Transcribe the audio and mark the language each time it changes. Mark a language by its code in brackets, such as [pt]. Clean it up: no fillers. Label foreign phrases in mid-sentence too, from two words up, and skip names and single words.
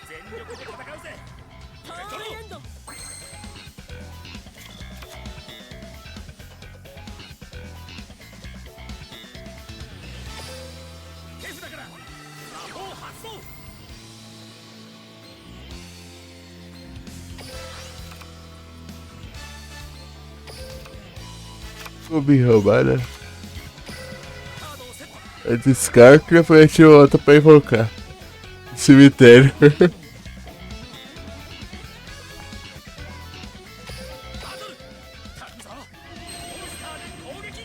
[ja] 力で戦うぜ。ターンエンド手札から魔法発動。 [pt] Vou me roubar, né? [ja] カードをセット。 [pt] Eu descarto e depois eu outra pra invocar. Cemitério. [ja] バトル。頼むぞ。モンスターで攻撃。